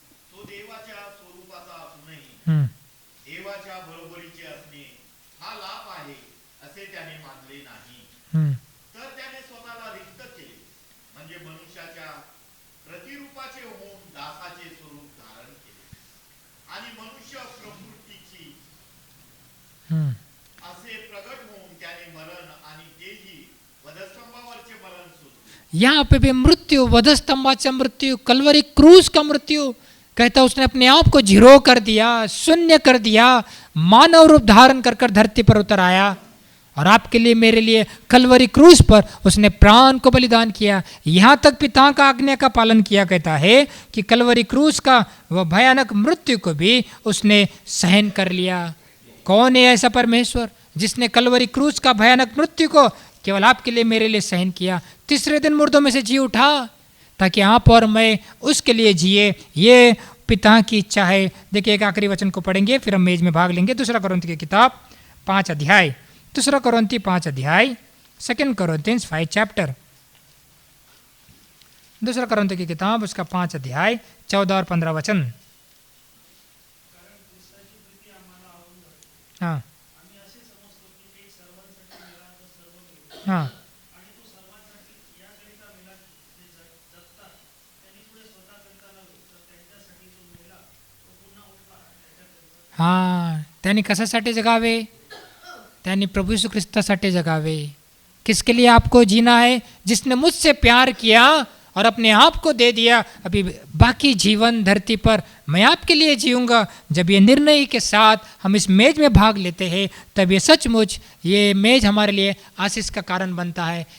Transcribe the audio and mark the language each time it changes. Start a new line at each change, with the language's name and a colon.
Marathi: तो देवाच्या स्वरूपाचा असूनही देवाच्या बरोबरीचे असणे हा लाभ आहे असे त्याने मानले नाही, तर त्याने स्वतःला रिक्त केले, म्हणजे मनुष्याच्या प्रतिरूपाचे होऊन दासाचे स्वरूप धारण केले आणि मनुष्य प्रवृत्तीची असे प्रगट होऊन त्याने मरण आणि तेही वधस्तंभावरचे मरण सोसले।
Hindi: यहाँ पे भी मृत्यु,
Marathi: वधस्तंभाचा मृत्यु,
Hindi: कलवरी क्रूस का मृत्यु कहता उसने अपने आप को जीरो कर दिया, शून्य कर दिया, मानव रूप धारण कर कर धरती पर उतर आया और आपके लिए मेरे लिए कलवरी क्रूस पर उसने प्राण को बलिदान किया। यहाँ तक पिता का आज्ञा का पालन किया। कहता है कि कलवरी क्रूस का वह भयानक मृत्यु को भी उसने सहन कर लिया। कौन है ऐसा परमेश्वर जिसने कलवरी क्रूस का भयानक मृत्यु को केवल आपके लिए मेरे लिए सहन किया, तीसरे दिन मुर्दों में से जी उठा ताकि आप और मैं उसके लिए जिए। ये पिता की इच्छा है। देखिए एक आखिरी वचन को पढ़ेंगे फिर हम मेज में भाग लेंगे। दूसरा कोरिन्थी की किताब 5 अध्याय, दूसरा कोरिन्थी 5 अध्याय,
English: 2 Corinthians 5 chapter,
Hindi: दूसरा कोरिन्थी की किताब उसका 5 अध्याय 14 और 15 वचन। हाँ हाँ हाँ,
Marathi: त्यांनी कशासाठी जगावे? त्यांनी प्रभू यीशु ख्रिस्तासाठी जगावे।
Hindi: किसके लिए आपको जीना है? जिसने मुझसे प्यार किया और अपने आप को दे दिया। अभी बाकी जीवन धरती पर मैं आपके लिए जीऊँगा। जब ये निर्णय के साथ हम इस मेज में भाग लेते हैं तब ये सचमुच ये मेज हमारे लिए आशीष का कारण बनता है।